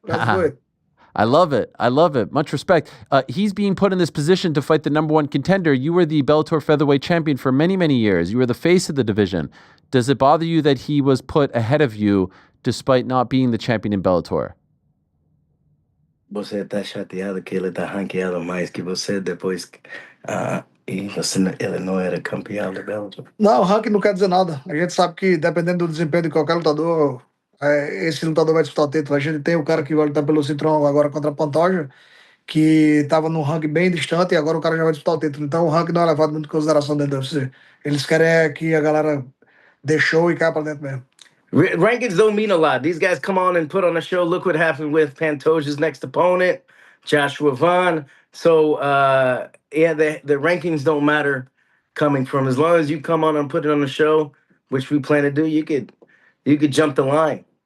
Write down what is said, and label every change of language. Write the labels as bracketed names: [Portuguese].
[English] Let's do it. I love it. Much respect. He's being put in this position to fight the number one contender. You were the Bellator featherweight champion for many, many years. You were the face of the division. Does it bother you that he was put ahead of you despite not being the champion in Bellator? [Portuguese] Você está chateado que ele está ranqueado mais que você depois E ele não era campeão da Bellator. Não, ranking não quer dizer nada. A gente sabe que, dependendo do desempenho de qualquer lutador, esse lutador vai disputar o título. A gente tem o cara que vai lutar pelo cinturão agora contra a Pantoja, que estava num ranking bem distante, e agora o cara já vai disputar o título. Então o ranking não é levado muito em consideração dentro do UFC. Eles querem que a galera dê show e caia pra dentro mesmo. [English] Rankings don't mean a lot. These guys come on and put on a show. Look what happened with Pantoja's next opponent, Joshua Vaughn. So, yeah, the rankings don't matter coming from. As long as you come on and put it on the show, which we plan to do, you could jump the line.